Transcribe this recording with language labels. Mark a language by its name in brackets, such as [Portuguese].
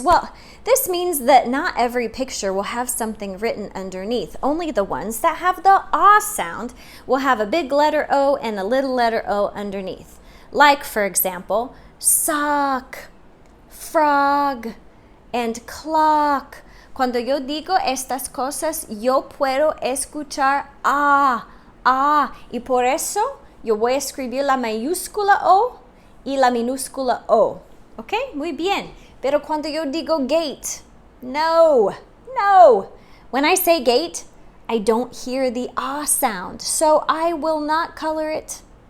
[English] Well, this means that not every picture will have something written underneath. Only the ones that have the ah sound will have a big letter O and a little letter O underneath. Like, for example, sock, frog, and clock. [Spanish] Cuando yo digo estas cosas, yo puedo escuchar ah, ah, y por eso yo voy a escribir la mayúscula O y la minúscula O. ¿Ok? Muy bien. Pero cuando yo digo gate, no. [English] When I say gate, I don't hear the ah sound, so I will not color it.